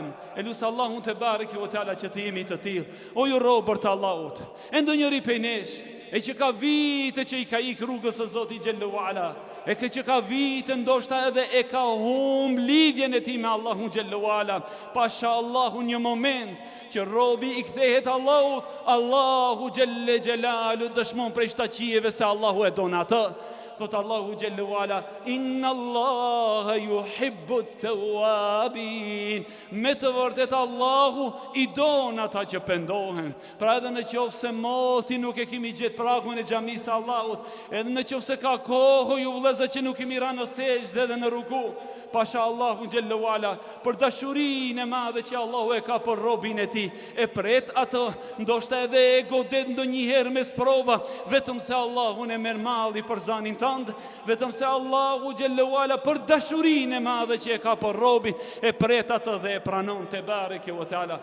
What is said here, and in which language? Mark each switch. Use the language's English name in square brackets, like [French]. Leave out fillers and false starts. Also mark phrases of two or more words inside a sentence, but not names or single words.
[Albanian] Elus Allahun [Arabic] تبارك وتعالى [Albanian] që të jemi të tillë. O ju robër të Allahut, e ndonjëri prej nesh e që ka vite që i ka ikë rrugës së Zotit [Arabic] جل وعلا, [Albanian] e që ka vite ndoshta edhe e ka humb lidhjen e tij me Allahun [Arabic] جل وعلا. [Albanian] Pasha Allahu një moment që robi i kthehet Allahut, Allahu [Arabic] جل جلاله [Albanian] dëshmon prej shtaqieve se Allahu e don atë. [Arabic] Thot Allahu جل وعلا, إن الله يحب التوابين. [Albanian] Me të vërtet Allahu i don ata që pendohen. Pra edhe në qoftë se moti nuk e kemi gjetë pragun e xhamisë Allahut, edhe në qoftë se ka kohë ju vëllezër që nuk kemi ra në sejdë dhe në ruku, pasha Allahu [Arabic] جل وعلا [Albanian] për dashurinë e madhe që Allahu e ka për robin e tij, e pret atë, ndoshta edhe e godet ndonjëherë me sprova, vetëm se Allahu e merr malli për zanin tënd, vetëm se Allahu [Arabic] جل وعلا [Albanian] për dashurinë e madhe që e ka për robin, e pret atë dhe e pranon [Arabic] تبارك وتعالى.